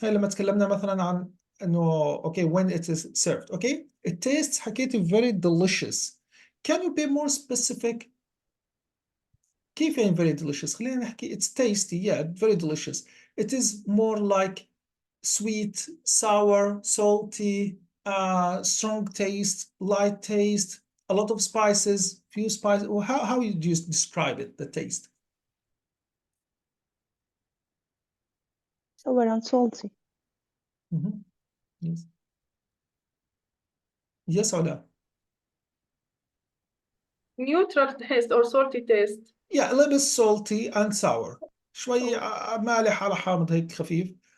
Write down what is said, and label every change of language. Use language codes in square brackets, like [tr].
[ar] هاي لما تكلمنا مثلا عن انه [en] okay when it is served. Okay, it tastes [ar] حكيتي [en] very delicious. Can you be more specific? [ar] كيف يعني [en] very delicious؟ [ar] خلينا نحكي [en] it's tasty, yeah, very delicious. It is more like sweet, sour, salty, strong taste, light taste, a lot of spices, few spices. Well, how would you describe it, the taste? Sour and salty. Yes. Yes or no? Neutral taste or salty taste. Yeah, a little bit salty and sour. [ar] شوي مالح على حامض هيك خفيف.